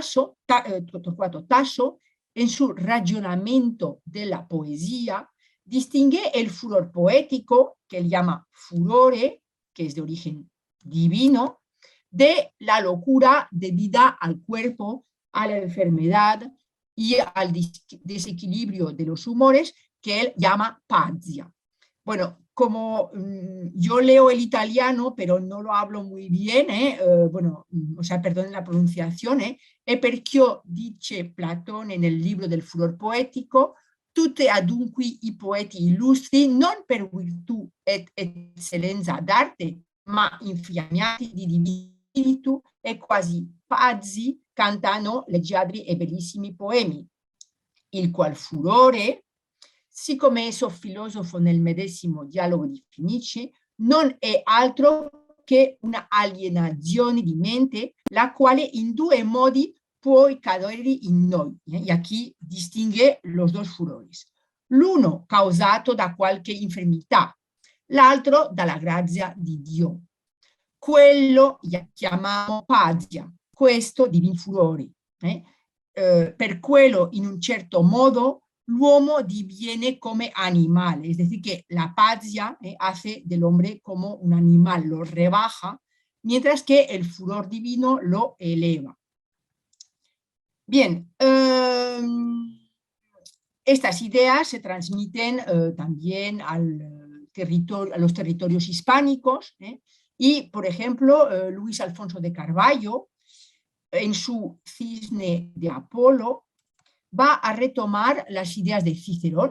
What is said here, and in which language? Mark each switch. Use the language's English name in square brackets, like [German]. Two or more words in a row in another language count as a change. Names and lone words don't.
[Spanish] Tasso, en su Ragionamento de la poesía, distingue el furor poético, que él llama furore, que es de origen divino, de la locura debida al cuerpo, a la enfermedad y al desequilibrio de los humores, que él llama pazzia. Bueno, como yo leo el italiano, pero no lo hablo muy bien, perdonen la pronunciación, [Italian] e perché dice Platone [Spanish] en el libro del furor poetico, [Italian] tutte adunque i poeti illustri, non per virtù et eccellenza d'arte, ma infiammati di divino spiritu e quasi pazzi cantano leggiadri e bellissimi poemi, il qual furore, siccome esso filosofo nel medesimo dialogo definisce, non è altro che una alienazione di mente, la quale in due modi può cadere in noi. [Spanish] Y aquí distingue los dos furores. [Italian] L'uno causato da qualche infermità, l'altro dalla grazia di Dio. Quello chiamiamo pazzia, questo divin furore. Per quello, in un certo modo, l'uomo diviene come animal, [Spanish] es decir, que la pazzia hace del hombre como un animal, lo rebaja, mientras que el furor divino lo eleva. Bien, estas ideas se transmiten también a los territorios hispánicos, y, por ejemplo, Luis Alfonso de Carvalho, en su Cisne de Apolo, va a retomar las ideas de Cicerón.